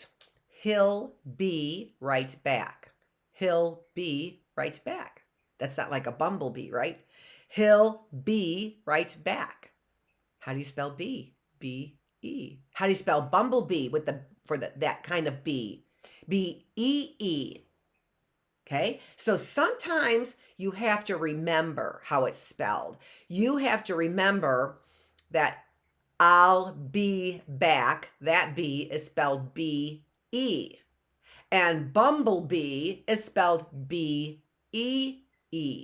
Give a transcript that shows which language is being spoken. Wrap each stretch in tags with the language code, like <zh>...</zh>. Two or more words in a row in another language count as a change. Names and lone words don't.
<en>He'll be right back. He'll be right back. That's not like a bumblebee, right? He'll be right back. How do you spell B? B-E. How do you spell bumblebee with that kind of B? B-E-E. Okay, so sometimes you have to remember how it's spelled. You have to remember that I'll be back. That B is spelled B-E. And bumblebee is spelled B-E-E.</en>